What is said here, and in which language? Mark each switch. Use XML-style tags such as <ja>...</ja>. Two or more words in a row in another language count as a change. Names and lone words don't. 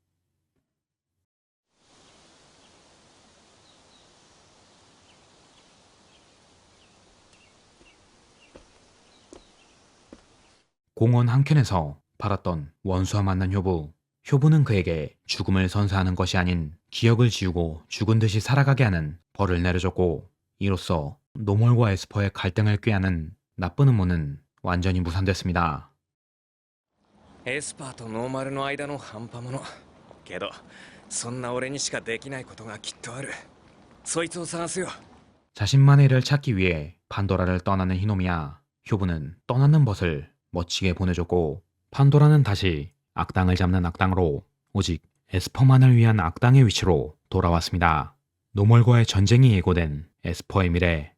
<ko>공원 한켠에서 팔았던 원수와 만난 효부. 효부는 그에게 죽음을 선사하는 것이 아닌 기억을 지우고 죽은 듯이 살아가게 하는 벌을 내려줬고 이로써 노멀과 에스퍼의 갈등을 꾀하는 나쁜 음모는 완전히 무산됐습니다.</ko> <ja>エスパーとノーマルの間の半端者けどそんな俺にしかできないことがきっとあるそいつを探すよ</ja> <ko>자신만의 일을 찾기 위해 판도라를 떠나는 히노미야. 효부는 떠나는 벗을 멋지게 보내줬고 판도라는 다시 악당을 잡는 악당으로 오직 에스퍼만을 위한 악당의 위치로 돌아왔습니다. 노멀과의 전쟁이 예고된 에스퍼의 미래.</ko>